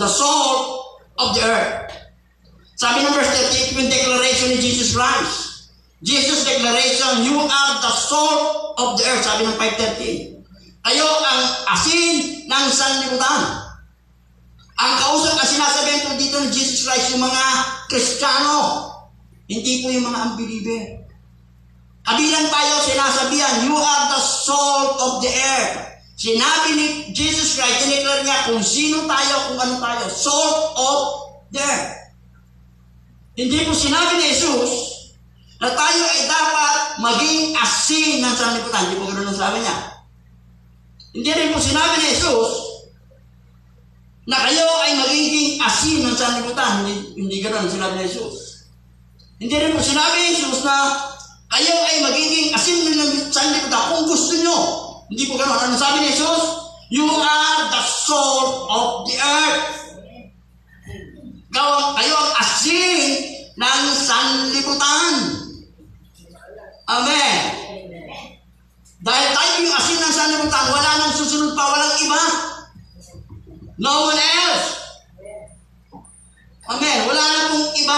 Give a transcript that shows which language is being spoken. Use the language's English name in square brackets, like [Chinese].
[English] The salt of the earth. [Filipino] Sabi ng [English] verse 38, yung declaration ni Jesus Christ. Jesus' declaration, you are the salt of the earth, [Filipino] sabi ng [English] 5:13. [Filipino] Kayo ang asin ng sanlibutan. Ang kausap na sinasabihan po dito ng Jesus Christ, yung mga Kristiyano, hindi po yung mga unbeliever. Kabilang tayo, sinasabihan, [English] you are the salt of the earth. [Filipino] Sinabi ni Jesus Christ, tinignan niya kung sino tayo, kung ano tayo, [English] salt of the earth. [Filipino] Hindi po sinabi ni Jesus na tayo ay dapat maging asin ng sanlibutan. Hindi po ganoon ang sabi niya. Hindi rin po sinabi ni Jesus na kayo ay magiging asin ng sanlibutan. Hindi ganoon ang sinabi ni Jesus. Hindi rin po sinabi ni Jesus na kayo ay magiging asin ng sanlibutan kung gusto nyo. Hindi po ganoon. Ano sabi ni Jesus? [English] You are the salt of the earth. [Filipino] Kayo ang asin ng sanlibutan. Amen. Dahil tayo yung asin ng sanlibutan, wala nang susunod pa, walang iba. [English] No one else. [Filipino] Amen. Wala na pong iba.